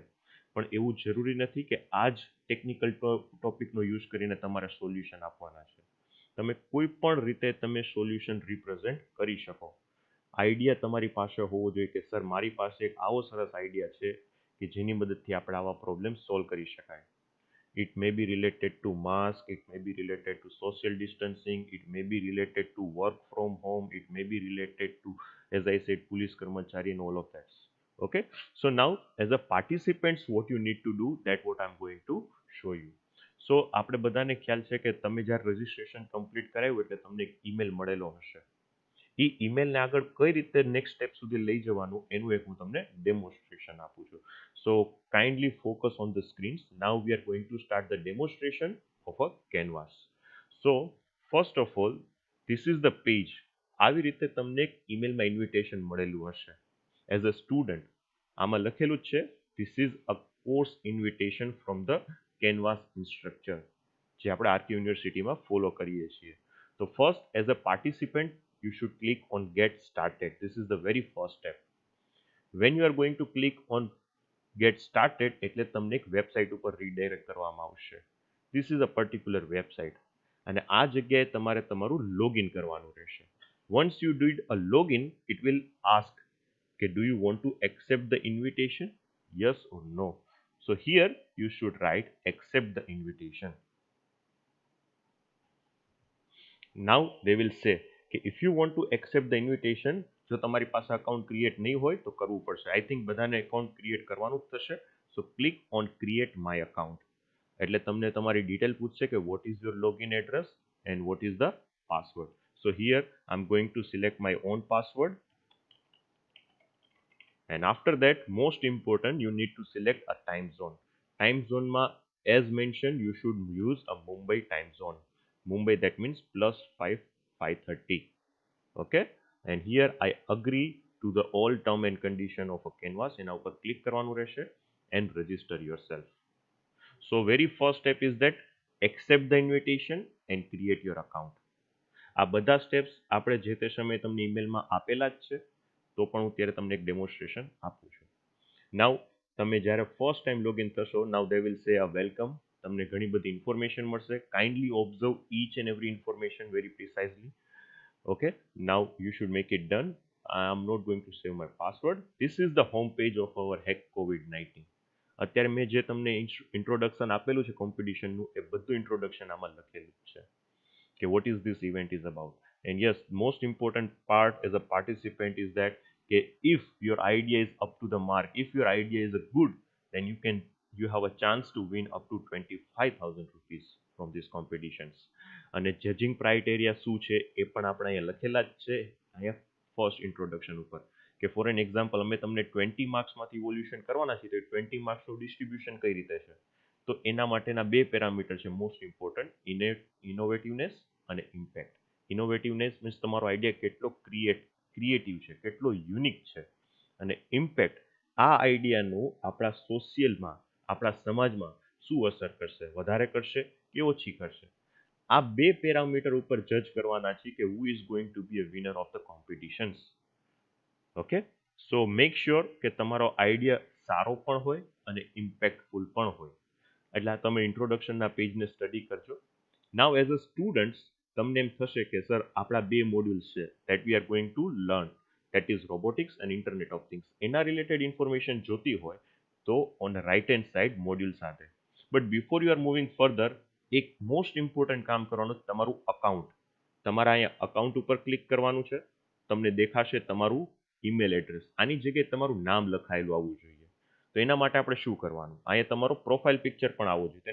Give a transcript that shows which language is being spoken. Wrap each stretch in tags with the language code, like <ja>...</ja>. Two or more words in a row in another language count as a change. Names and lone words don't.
<gu>પણ એવું જરૂરી નથી કે આ જ ટેકનિકલ ટોપિકનો યુઝ કરીને તમારે સોલ્યુશન આપવાના છે. તમે કોઈ પણ રીતે તમે</gu> <en>solution represent</en> <gu>કરી શકો. આઈડિયા તમારી પાસે હોવો જોઈએ કે સર મારી પાસે એક આવો સરસ આઈડિયા છે કે જેની મદદથી આપણે આવા પ્રોબ્લેમ સોલ્વ કરી શકાય.</gu> <en>It may be related to mask, it may be related to social distancing, it may be related to work from home, it may be related to, as I said, police karmachari and all of that. Okay, so now as a participants, what you need to do, that what I'm going to show you.</en> <gu>So આપણે બધાને ખ્યાલ છે કે તમે જ્યારે રજિસ્ટ્રેશન કમ્પ્લીટ કરાવ્યું એટલે તમને એક ઈમેલ મળેલો હશે. એ ઈમેલને આગળ કઈ રીતે</gu> <en>next step</en> <gu>સુધી લઈ જવાનું એનું એક હું તમને ડેમોન્સ્ટ્રેશન આપું છું.</gu> <en>So kindly focus on the screens. Now we are going to start the demonstration of a canvas. So first of all this is the page.</en> <gu>આવી રીતે તમને એક ઈમેલમાં ઇન્વિટેશન મળેલું હશે.</gu> <en>as a student</en> <gu>આમાં લખેલું જ છે</gu> <en>this is a course invitation from the canvas instructor,</en> <gu>જે આપણે આરકે યુનિવર્સિટીમાં ફોલો કરીએ છીએ.</gu> <en>તો first as a participant you should click on get started. This is the very first step. When you are going to click on get started એટલે તમને એક વેબસાઇટ ઉપર રીડાયરેક્ટ કરવામાં આવશે. This is a particular website</en> <gu>અને આ જગ્યાએ તમારે તમારું લોગિન કરવાનું રહેશે.</gu> <en>Once you did a login, it will ask કે do you want to accept the invitation? Yes or no. So here you should write accept the invitation. Now they will say</en> <gu>કે</gu> <en>if you want to accept the invitation,</en> <gu>જો તમારી પાસે</gu> <en>account create</en> <gu>નહીં હોય તો કરવું પડશે.</gu> <en>I think</en> <gu>બધાને</gu> <en>account create</en> <gu>કરવાનું જ થશે.</gu> <en>So click on create my account.</en> <gu>એટલે તમને તમારી ડિટેલ પૂછશે કે</gu> <en>what is your login address and what is the password. So here I am going to select my own password. And after that most important you need to select a time zone. ટાઈમ ઝોનમાં as mention you should use a Mumbai time zone. Mumbai, that means +5 5:30. Okay, and here I agree to the all term and condition of a canvas.</en> <gu>એના ઉપર ક્લિક કરવાનું રહેશે</gu> <en>and register yourself. So very first step is that accept the invitation and create your account.</en> <gu>આ બધા સ્ટેપ્સ આપણે જે તે સમયે તમને ઈમેલમાં આપેલા જ છે, તો પણ હું ત્યારે તમને એક ડેમોન્સ્ટ્રેશન આપું છું. નાઉ તમે જ્યારે</gu> <en>first time</en> <gu>લોગિન થશો,</gu> <en>now they will say a welcome.</en> <gu>તમને ઘણી બધી ઇન્ફોર્મેશન મળશે.</gu> <en>Kindly observe each and every information very precisely. Okay, now you should make it done. I am not going to save my password. This is the home page of our hack COVID-19.</en> <gu>અત્યારે મેં જે તમને ઇન્ટ્રોડક્શન આપેલું છે કોમ્પિટિશનનું, એ બધું ઇન્ટ્રોડક્શન આમાં લખેલું છે કે</gu> <en>what is this event is about. And yes, most important part as a participant is that if your idea is up to the mark, if your idea is good, then you have a chance to win up to 25,000 rupees from these competitions.</en> <gu>અને જજિંગ ક્રાઇટેરિયા શું છે એ પણ આપણે અહીંયા લખેલા જ છે અહીંયા ફર્સ્ટ ઇન્ટ્રોડક્શન ઉપર, કે</gu> <en>for an example</en> <gu>અમે તમને 20 માર્ક્સમાંથી ઇવોલ્યુશન કરવાના છે, તો 20 માર્ક્સનું ડિસ્ટ્રીબ્યુશન કઈ રીતે છે, તો એના માટેના 2 પેરામીટર છે</gu> <en>most important,</en> <gu>ઇનોવેટિવનેસ અને ઇમ્પેક્ટ.</gu> <en>innovativeness means</en> <gu>તમારો આઈડિયા કેટલો ક્રિએટિવ છે, કેટલો યુનિક છે, અને ઇમ્પેક્ટ આ આઈડિયાનું આપણા સોશિયલમાં, આપણા સમાજમાં શું અસર કરશે, વધારે કરશે કે ઓછી કરશે. આ 2 પેરામીટર ઉપર જજ કરવાના છે કે</gu> <en>who is going to be a winner of the competitions.</en> <gu>ઓકે,</gu> <en>so make sure</en> <gu>કે તમારો આઈડિયા સારો પણ હોય અને ઇમ્પેક્ટફુલ પણ હોય. એટલે તમે ઇન્ટ્રોડક્શનના પેજને સ્ટડી કરજો.</gu> <en>now as a students</en> <gu>તમને એમ થશે કે સર આપણા 2 મોડ્યુલ્સ છે</gu> <en>that we are going to learn, that is robotics and internet of things.</en> <gu>એના રિલેટેડ ઇન્ફોર્મેશન જોતી હોય તો</gu> <en>on right hand side</en> <gu>મોડ્યુલ સાથે.</gu> <en>but before you are moving further,</en> <gu>એક</gu> <en>most important</en> <gu>કામ કરવાનું, તમારું અકાઉન્ટ. તમારા અહીંયા અકાઉન્ટ ઉપર ક્લિક કરવાનું છે. તમને દેખાશે તમારું ઈમેલ એડ્રેસ. આની જગ્યાએ તમારું નામ લખાયેલું આવવું જોઈએ. તો એના માટે આપણે શું કરવાનું, અહીંયા તમારો</gu> <en>profile picture</en> <gu>પણ આવવું જોઈએ.</gu>